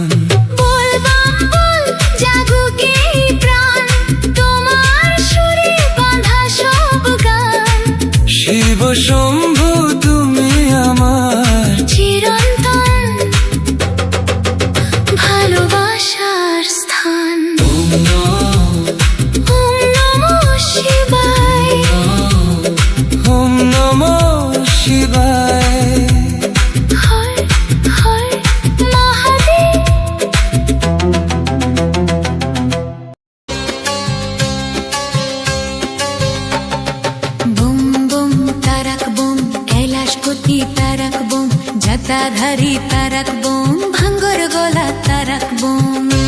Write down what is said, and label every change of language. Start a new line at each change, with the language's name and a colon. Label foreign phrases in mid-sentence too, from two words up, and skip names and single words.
Bangla: বল বাম বল, জাগুক এই প্রাণ, তোমার সুরে বাঁধা সব গান। শিব শম্ভু তুমি আমার, চিরন্তন ভালোবাসার স্থান।
Sanskrit: ওম ॐ नमः शिवाय, ॐ नमः शिवाय।
Bangla: হর হর মহাদেব। বুম বুম তারক বুম, কৈলাসপতি তারক বুম, জটাধারী তারক বুম, ভাঙ্গর গলা তারক বুম।